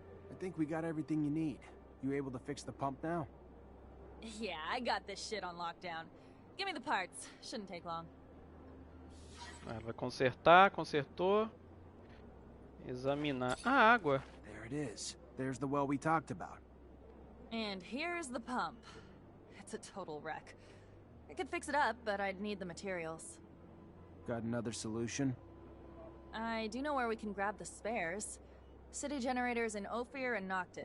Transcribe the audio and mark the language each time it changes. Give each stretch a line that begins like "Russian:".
English: I think we got everything you need. You able to fix the pump now? Yeah, I got this shit on lockdown. Give me the parts. Shouldn't take long.
Portuguese: Vai consertar, consertou. Examinar. Ah, água.
English: There it is. There's the well we talked about. And here's the pump. It's a total wreck. I could fix it up, but I'd need the materials. Got another solution? I do know where we can grab the spares. City generators in Ophir and Noctis.